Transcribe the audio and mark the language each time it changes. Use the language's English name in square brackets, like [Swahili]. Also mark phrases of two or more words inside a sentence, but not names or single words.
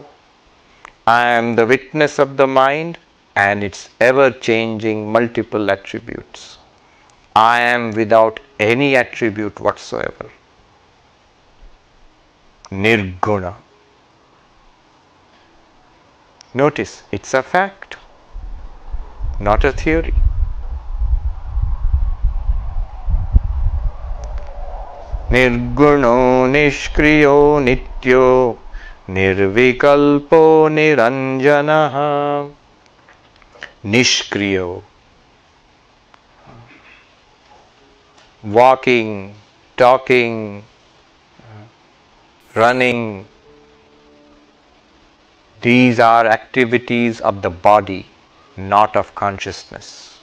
[English] I am the witness of the mind and its ever-changing multiple attributes. I am without any attribute whatsoever. Nirguna. Notice, it's a fact, not a theory. [Sanskrit] Nirguno nishkriyo nityo nirvikalpo niranjanaha. Nishkriyo. [English] Walking, talking, running. These are activities of the body, not of consciousness.